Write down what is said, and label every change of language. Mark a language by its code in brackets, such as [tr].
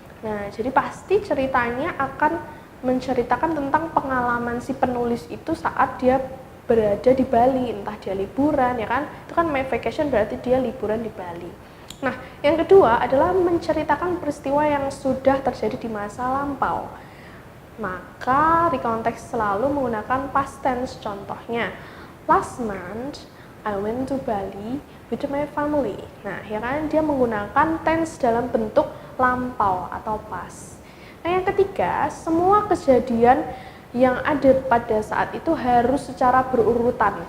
[id] Nah, jadi pasti ceritanya akan menceritakan tentang pengalaman si penulis itu saat dia berada di Bali, entah dia liburan, ya kan? Itu kan My Vacation berarti dia liburan di Bali. Nah, yang kedua adalah menceritakan peristiwa yang sudah terjadi di masa lampau. Maka recount text selalu menggunakan past tense. [en] Contohnya, last month I went to Bali with my family. [id] Nah, ya kan, dia menggunakan tense dalam bentuk lampau atau past. Nah, yang ketiga, semua kejadian yang ada pada saat itu harus secara berurutan.